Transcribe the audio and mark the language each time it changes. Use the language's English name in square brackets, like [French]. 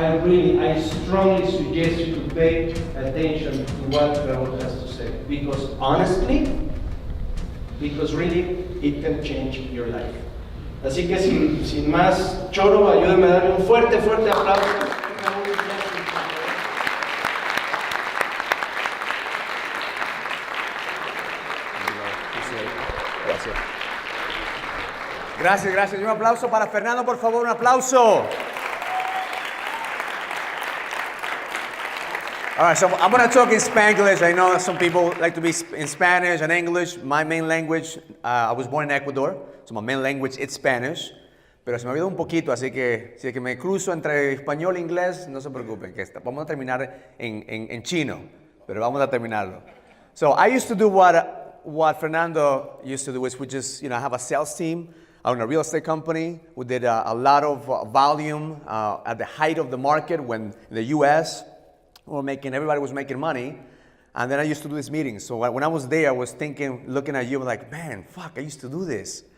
[English] I strongly suggest you to pay attention to what Raul has to say. Because honestly, really, it can change your life. [Spanish] Así que sin más choro, ayúdame a darle un fuerte aplauso. Gracias. Un aplauso para Fernando, por favor, un aplauso. [English] All right, so I'm going to talk in Spanglish. I know some people like to be in Spanish and English. My main language, I was born in Ecuador, so my main language is Spanish. [Spanish] Pero se me olvidó un poquito, así que si es que me cruzo entre español e inglés, no se preocupen, que vamos a terminar en chino, pero vamos a terminarlo. [English] So I used to do what Fernando used to do, which is, I have a sales team. I own a real estate company. We did a lot of volume at the height of the market when in the U.S., everybody was making money. And then I used to do these meetings. So when I was there, I was thinking, looking at you, like, man, fuck, I used to do this.